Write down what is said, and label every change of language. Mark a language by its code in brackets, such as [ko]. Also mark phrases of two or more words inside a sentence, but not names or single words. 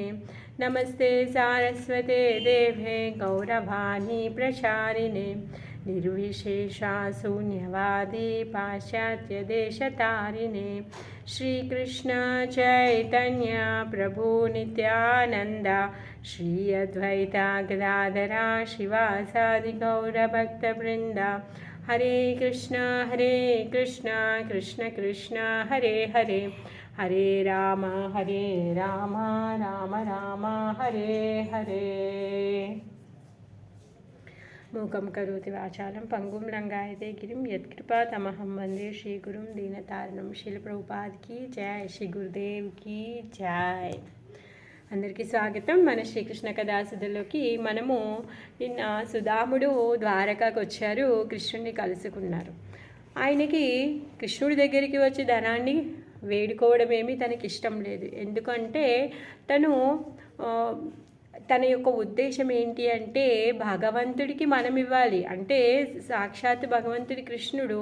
[sa] नमस्ते सारस्वते देवे गौरवाणी प्रचारिणे निर्विशेषा शून्यवादी पाश्चात्यदेशतारिणे। श्रीकृष्ण चैतन्य प्रभु नित्यानंद श्री अद्वैता गदाधरा शिवासादि गौरभक्तवृंद। हरे कृष्ण कृष्ण कृष्ण हरे हरे हरे राम राम राम हरे हरे। मूकं करोति वाचालं पंगुं लंघयते गिरिं यत्कृपातमहं वन्दे श्रीगुरुं दीनतारिणं। [hi] शील प्रभुपाद की जय, श्री गुरुदेव की जय। [te] అందరికీ స్వాగతం. మన శ్రీకృష్ణ కథాసుధలోకి మనము నిన్న సుధాముడు ద్వారకాకు వచ్చారు, కృష్ణుడిని కలుసుకున్నారు. ఆయనకి కృష్ణుడి దగ్గరికి వచ్చి ధనాన్ని వేడుకోవడం ఏమీ తనకి ఇష్టం లేదు. ఎందుకంటే తన యొక్క ఉద్దేశం ఏంటి అంటే భగవంతుడికి మనం ఇవ్వాలి, అంటే సాక్షాత్ భగవంతుడి కృష్ణుడు.